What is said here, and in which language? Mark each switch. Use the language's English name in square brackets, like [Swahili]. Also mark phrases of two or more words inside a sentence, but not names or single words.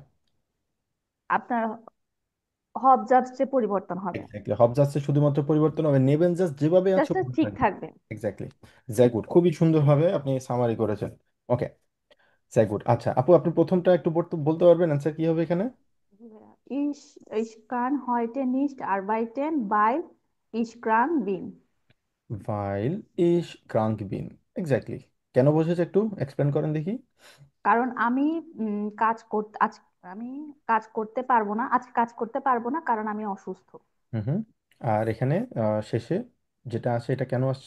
[Bangla] আপনার হব জাস্টে পরিবর্তন হবে, এক্স্যাক্টলি, হব জাসে শুধুমাত্র পরিবর্তন হবে, নেবেন জাস্ট যেভাবে আছে জাস্ট ওভাবে ঠিক থাকবে। থাকবে। এক্স্যাক্টলি। গুড, খুবই সুন্দরভাবে আপনি সামারি করেছেন। ওকে, গুড। আচ্ছা আপু, আপনি প্রথমটা একটু বলতে পারবেন অ্যান্সার কি হবে এখানে? জি ভাইয়া। [German] Ich kann heute nicht arbeiten, weil ich krank bin। weil ich krank bin. এক্স্যাক্টলি। [Bangla] কেন বসেছে একটু এক্সপ্লেন করেন দেখি। কারণ আমি কাজ করতে আজ আমি কাজ করতে পারবো না, আজ কাজ করতে পারবো না কারণ আমি অসুস্থ। হুম হুম। আর এখানে শেষে যেটা আছে এটা কেন আসছে?